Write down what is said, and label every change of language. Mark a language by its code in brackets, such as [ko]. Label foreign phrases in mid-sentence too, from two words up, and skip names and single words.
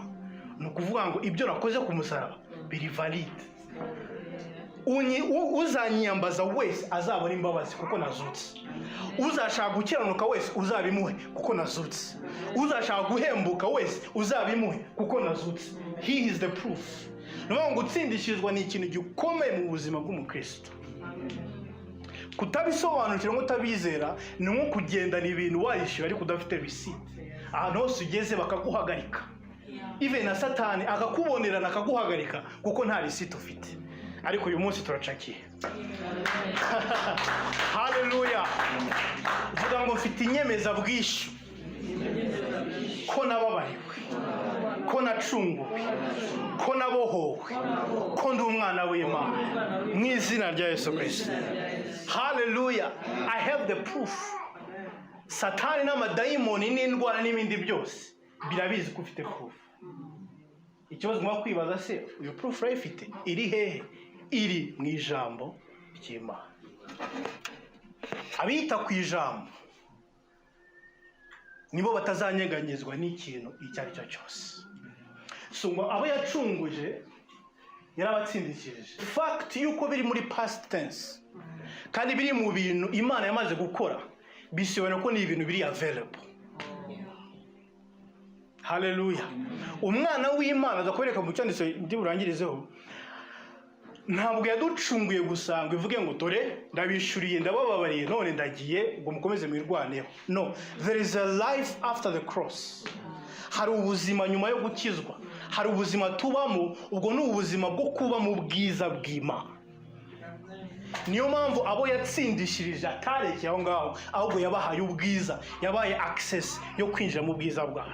[rw] Ni ukuvuga ngo ibyo nakoze ku musaraba biri valide. Uzanyiyambaza wese azabona imbabazi kuko nazutse. Uzashaka gukiranuka wese uzabimuhe kuko nazutse. Uzashaka guhembuka wese uzabimuhe kuko nazutse. [en] He is the proof. [rw] Niyo ngo gutsindishirizwa ni ikintu gikomeye mu buzima bw'umukristo. Kutabisobanukira ngo utabizera ni nko kugendana ibintu wayishyura ariko udafite receipt. Ahantu hose ugeze bakaguhagarika. Even na Satani akakubonerana akaguhagarika kuko nta receipt ufite. Ariko uyu munsi turacakiye. Hallelujah. Vuga ngo mfite inyemeza bwishyu ko nababariwe, ko nacunguwe, ko nabohowe, ko ndi umwana w'Imana mu izina rya Yesu Kristo. [en] Hallelujah. I have the proof. [rw] Satani n'amadayimoni n'indwara n'ibindi byose birabizi ko ufite proof. Ikibazo ngwa kwibaza se uyu proof urayifite iri hehe? Iri mu ijambo ry'Imana. Abita ku ijambo nibo batazanyeganyezwa n'ikintu icyo ari cyo cyose. So ngo abo yacunguje yarabatsindikirije. Fact yuko biri muri [en] past tense [rw] kandi biri mu bintu Imana yamaze gukora, bisobanura ko ni ibintu biri available. Hallelujah. Umwana w'Imana azakwereka mu cyanditse ndi burangirizeho, ntabwo yaducunguye gusa ngo ivuge ngo dore ndabishuriye ndabababariye none ndagiye ngo mukomeze mwirwaneho. [en] No, there is a life after the cross. [rw] Hari ubuzima nyuma yo gukizwa, hari ubuzima tubamo, ubwo ni ubuzima bwo kuba mu bwiza bw'Imana. Niyo mpamvu abo yatsindishirije atarekeye aho ngaho, ahubwo yabahaye ubwiza, yabaye access yo kwinjira mu bwiza bwawe.